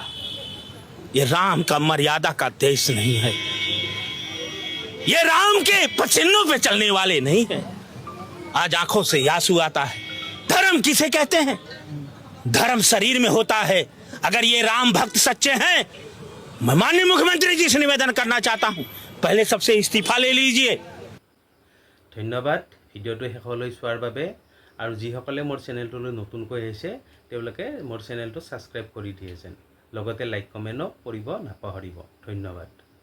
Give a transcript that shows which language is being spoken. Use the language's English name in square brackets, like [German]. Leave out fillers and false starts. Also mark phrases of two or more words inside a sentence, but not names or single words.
[Hindi] ये राम का मर्यादा का देश नहीं है, ये राम के पचिन्हों पे चलने वाले नहीं है। आज आंखों से आंसू आता है। धर्म किसे कहते हैं? धर्म शरीर में होता है। अगर ये राम भक्त सच्चे हैं, मैं माननीय मुख्यमंत्री जी से निवेदन करना चाहता हूं, पहले सबसे इस्तीफा ले लीजिए। [Assamese] ধন্যবাদ ভিডিঅ'টো শেষলৈ চোৱাৰ বাবে। আৰু যিসকলে মোৰ চেনেলটোলৈ নতুনকৈ আহিছে তেওঁলোকে মোৰ চেনেলটো ছাবস্ক্ৰাইব কৰি দিয়ে যেন, লগতে [English] like comment [Assamese] কৰিব নাপাহৰিব। ধন্যবাদ।